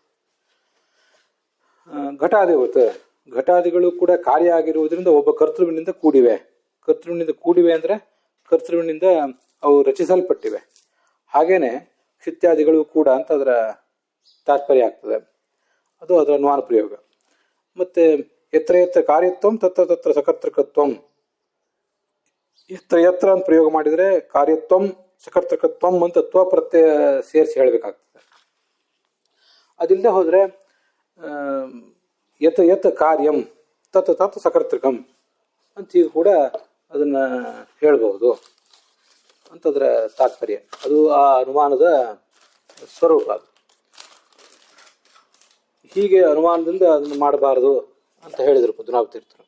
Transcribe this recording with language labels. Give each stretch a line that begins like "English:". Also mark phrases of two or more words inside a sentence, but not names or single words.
Kannada: ಘಟಾದಿವತ್ ಘಟಾದಿಗಳು ಕೂಡ ಕಾರ್ಯ ಆಗಿರುವುದರಿಂದ ಒಬ್ಬ ಕರ್ತೃವಿನಿಂದ ಕೂಡಿವೆ. ಕರ್ತೃವಿನಿಂದ ಕೂಡಿವೆ ಅಂದರೆ ಕರ್ತೃವಿನಿಂದ ಅವು ರಚಿಸಲ್ಪಟ್ಟಿವೆ. ಹಾಗೇನೆ ಕ್ಷಿತ್ಯಾದಿಗಳು ಕೂಡ ಅಂತ ಅದರ ತಾತ್ಪರ್ಯ ಆಗ್ತದೆ. ಅದು ಅದರ ಅನುಮಾನ ಪ್ರಯೋಗ. ಮತ್ತೆ
Sanskrit: ಯತ್ರ ಯತ್ರ ಕಾರ್ಯತ್ವಂ ತತ್ರ ತತ್ರ ಸಕರ್ತೃಕತ್ವಂ, ಯತ್ರ ಯತ್ರ
Kannada: ಅಂತ ಪ್ರಯೋಗ ಮಾಡಿದರೆ
Sanskrit: ಕಾರ್ಯತ್ವಂ ಸಕರ್ತೃಕತ್ವಂ
Kannada: ಅಂತ ತ್ವ ಪ್ರತ್ಯಯ ಸೇರಿಸಿ ಹೇಳಬೇಕಾಗ್ತದೆ. ಅದಿಲ್ಲದೆ ಹೋದರೆ
Sanskrit: ಯತ್ ಯತ್ ಕಾರ್ಯಂ ತತ್ ತತ್ ಸಕರ್ತೃಕಂ
Kannada: ಅಂತ ಈಗ ಕೂಡ ಅದನ್ನ ಹೇಳ್ಬಹುದು ಅಂತದ್ರ ತಾತ್ಪರ್ಯ. ಅದು ಆ ಅನುಮಾನದ ಸ್ವರೂಪ. ಅದು ಹೀಗೆ ಅನುಮಾನದಿಂದ ಅದನ್ನು ಮಾಡಬಾರದು ಅಂತ ಹೇಳಿದರು ಪದ್ಮನಾಭ ತೀರ್ಥರು.